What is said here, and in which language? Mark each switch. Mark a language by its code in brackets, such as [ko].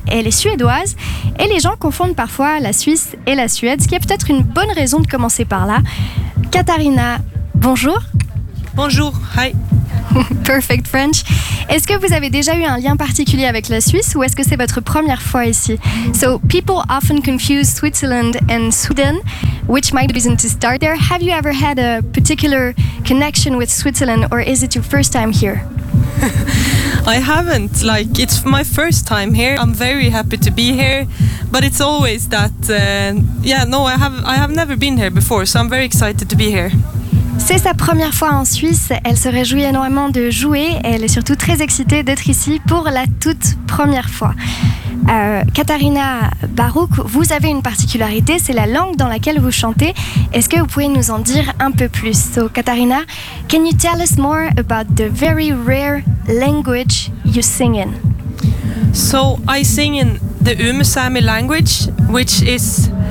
[fr] Elle est suédoise et les gens confondent parfois la Suisse et la Suède, ce qui est peut-être une bonne raison de commencer par là. Katharina, bonjour. Bonjour, [en] hi. Perfect French. [fr] Est-ce que vous avez déjà eu un lien particulier avec la Suisse ou est-ce que c'est votre première fois ici? [en] So, people often confuse Switzerland and Sweden, which might be the reason to start there. Have you ever had a particular connection with Switzerland or is it your first time here? I haven't. Like, it's my first time here. I'm very happy to be here. But it's always that, I have never been here before, so I'm very excited to be here. [fr] C'est sa première fois en Suisse, elle se réjouit énormément de jouer, elle est surtout très excitée d'être ici pour la toute première fois. Katharina Barouk, vous avez une particularité, c'est la langue dans laquelle vous chantez. Est-ce que vous pouvez nous en dire un peu plus? [en] So, Katharina, can you tell us more about the very rare language you sing in? So, I sing in the Umsami language, which is...